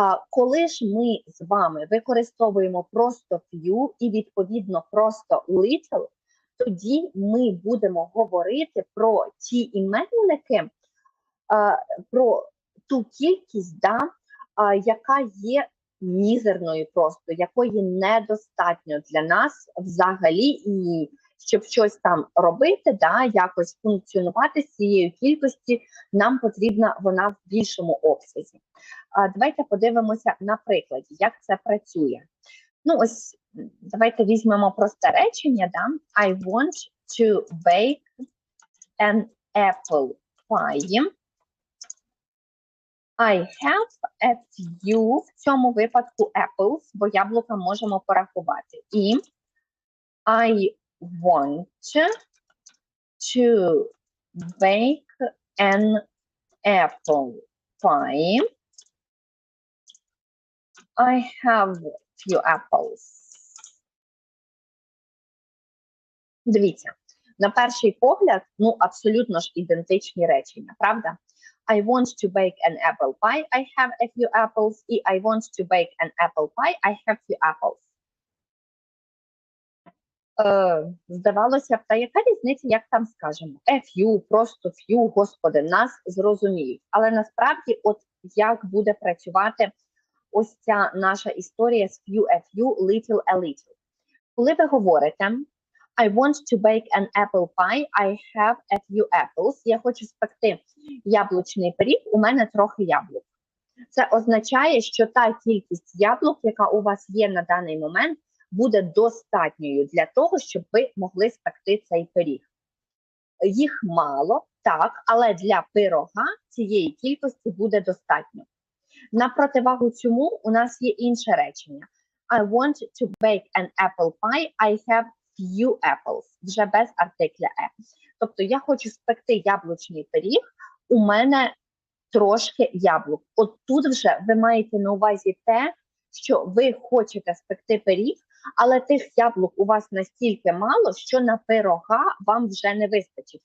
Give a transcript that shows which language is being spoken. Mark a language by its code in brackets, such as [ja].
[uk] Коли ж ми з вами використовуємо просто few і, відповідно, просто little, тоді ми будемо говорити про ті іменники, про ту кількість, яка є мізерною просто, якої недостатньо для нас взагалі, і щоб щось там робити, якось функціонувати з цією кількості, нам потрібна вона в більшому обсязі. Давайте подивимося на прикладі, як це працює. Ну ось, давайте візьмемо просте речення, [en] I want to bake an apple pie. I have a few, [uk] в цьому випадку apples, бо яблука можемо порахувати. [en] І I want to bake an apple pie. I have few apples. [uk] Дивіться, на перший погляд, абсолютно ж ідентичні речення, правда? [en] I want to bake an apple pie, I have a few apples. І I want to bake an apple pie, I have few apples. [uk] Здавалося б, та яка різниця, як там скажемо? A few, просто few, господи, нас зрозуміють. Але насправді, от як буде працювати ось ця наша історія з few, a few, little, a little. Коли ви говорите [en] I want to bake an apple pie, I have a few apples. [uk] Я хочу спекти яблучний пиріг, у мене трохи яблук. Це означає, що та кількість яблук, яка у вас є на даний момент, буде достатньою для того, щоб ви могли спекти цей пиріг. Їх мало, так, але для пирога цієї кількості буде достатньо. На противагу цьому у нас є інше речення. [en] I want to bake an apple pie, I have few apples. [uk] Вже без артикля «e». Тобто я хочу спекти яблучний пиріг, у мене трошки яблук. От тут вже ви маєте на увазі те, що ви хочете спекти пиріг, але тих яблук у вас настільки мало, що на пирога вам вже не вистачить.